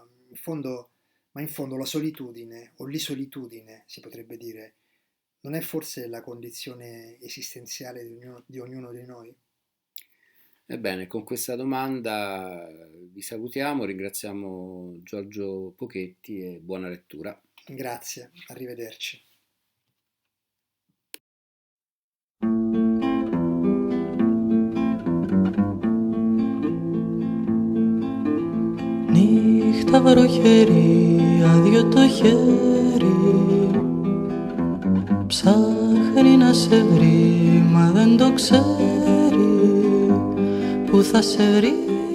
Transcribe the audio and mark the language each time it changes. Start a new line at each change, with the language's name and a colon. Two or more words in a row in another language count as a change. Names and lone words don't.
Italian: In fondo, ma in fondo la solitudine o l'isolitudine, si potrebbe dire, non è forse la condizione esistenziale di ognuno di noi? Ebbene, con questa domanda vi salutiamo, ringraziamo Giorgio Pochetti e buona lettura. Grazie, arrivederci.
Greek: Νύχτα βροχερή, άδειο το χέρι, ψάχνει να σε βρει, μα δεν το ξέρει, που θα σε βρει.